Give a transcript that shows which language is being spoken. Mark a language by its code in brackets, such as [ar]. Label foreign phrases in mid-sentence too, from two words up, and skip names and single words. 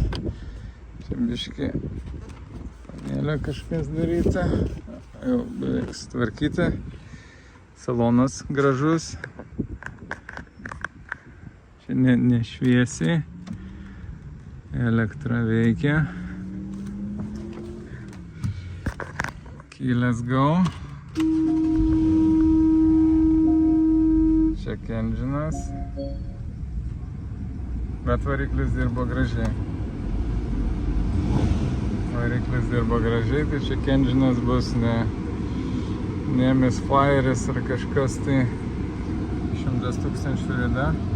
[lt] Čia biškį panelė kažkas daryta. Jau beveik sutvarkyti. Salonas gražus. Čia nešviesiai. Elektra veikia. [en] Let's go. Check engine'as. [lt] Bet variklis dirbo gražiai. Tai [en] check engine'as [lt] bus ne misfire'is ar kažkas tai 100 000 rida.